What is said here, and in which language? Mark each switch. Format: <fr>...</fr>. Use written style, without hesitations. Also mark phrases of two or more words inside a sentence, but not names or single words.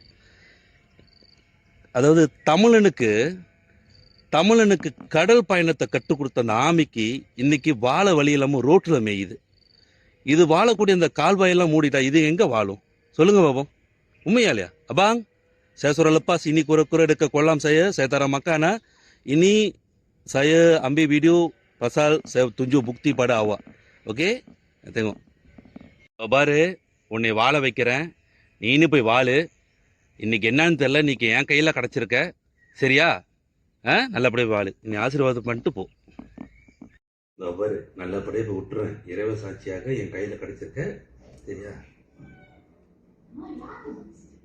<ta>அதாவது தமிழனுக்கு கடல் பயணத்தை கற்றுக் கொடுத்த அந்த ஆமைக்கு இன்னைக்கு வாழ வழி இல்லாமல் ரோட்டில் மேயுது. இது வாழக்கூடிய இந்த கால்வாயெல்லாம் மூடிட்டா இது எங்கே வாழும் சொல்லுங்க பாபம்? உண்மையா இல்லையா?</ta> <ms>அபாங் saya lepas ini kura-kura dekat kolam saya tara makanan. Ini saya ambil video pasal saya tunjuk bukti pada awak. Okey? Tengok.</ms> <ta>பாரு, உன்னை வாழ வைக்கிறேன், நீனு போய் வாழு. இன்னைக்கு என்னன்னு தெரியல, இன்னைக்கு என் கையில் கிடச்சிருக்க, சரியா? நல்லபடியாக வாழு, நீ ஆசீர்வாதம் பண்ணிட்டு போ. பாரு, நல்லபடியாக போய் விட்டுறேன், இறைவ சாட்சியாக என் கையில் கிடச்சிருக்க, சரியா?</ta>